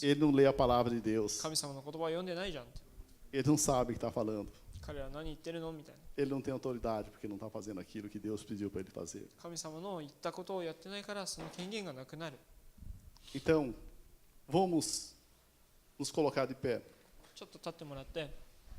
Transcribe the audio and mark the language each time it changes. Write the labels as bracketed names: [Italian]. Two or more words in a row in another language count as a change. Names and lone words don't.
[Portuguese] Ele não lê a palavra de Deus. [Japanese] 神様の言葉を読んでないじゃんって。 [Portuguese] Ele não sabe o que está falando. [Japanese] 彼ら何言ってるのみたいな。 [Portuguese] Ele não tem autoridade porque não está fazendo aquilo que Deus pediu para ele fazer. [Japanese] 神様の言ったことをやってないからその権限がなくなる。 [Portuguese] Então, vamos nos colocar de pé. [Japanese] ちょっと立ってもらって。